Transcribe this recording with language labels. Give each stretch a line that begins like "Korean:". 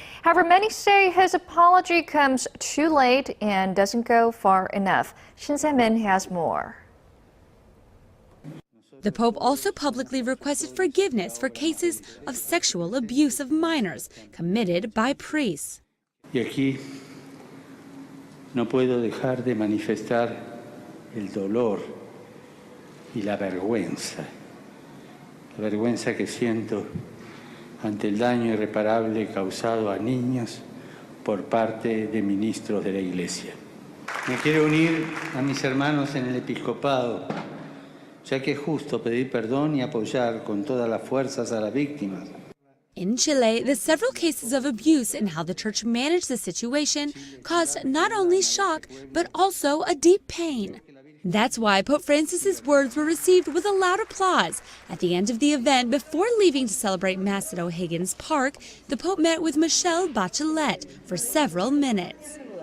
English: However, many say his apology comes too late and doesn't go far enough. Shin Se-min has more. The Pope also publicly requested forgiveness for cases of sexual abuse of minors committed by priests.
Spanish: Y aquí no puedo dejar de manifestar el dolor y la vergüenza que siento ante el daño irreparable causado a niños por parte de ministros de la Iglesia. Me quiero unir a mis hermanos en el episcopado, ya que es justo pedir perdón y apoyar con todas las fuerzas a las víctimas.
English: In Chile, the several cases of abuse and how the church managed the situation caused not only shock, but also a deep pain. That's why Pope Francis's words were received with a loud applause. At the end of the event, before leaving to celebrate Mass at O'Higgins Park, the Pope met with Michelle Bachelet for several minutes.